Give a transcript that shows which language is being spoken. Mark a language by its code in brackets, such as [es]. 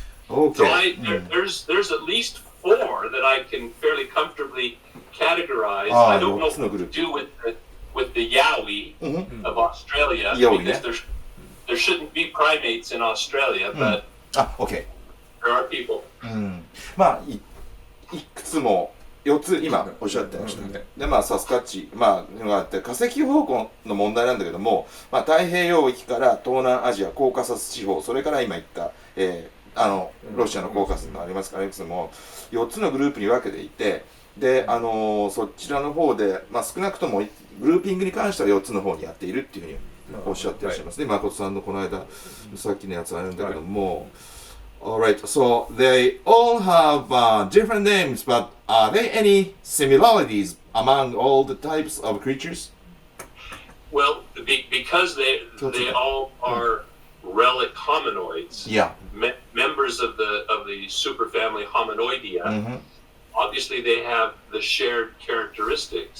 [en] Okay. So there's at least 4 that I can fairly comfortably categorize. I don't know what to do with the Yowie of Australia, because there shouldn't be primates in Australia, but Okay. there are people. [ja] まあいくつも4つ今おっしゃってました。でまあサスカッチがあって化石方向の問題なんだけども、まあ太平洋域から東南アジアコーカサス地方、それから今言ったロシアのコーカサスがありますから、いくつも4つのグループに分けていて、でそちらの方でまあ少なくともグルーピングに関しては4つの方にやっているっていうふうにおっしゃってらっしゃいますね。誠さんのこの間さっきのやつあるんだけども。 [en] Alright, so they all have different names, but are there any similarities among all the types of creatures? Well, because they all are relic hominoids, members of the superfamily Hominoidea, obviously they have the shared characteristics.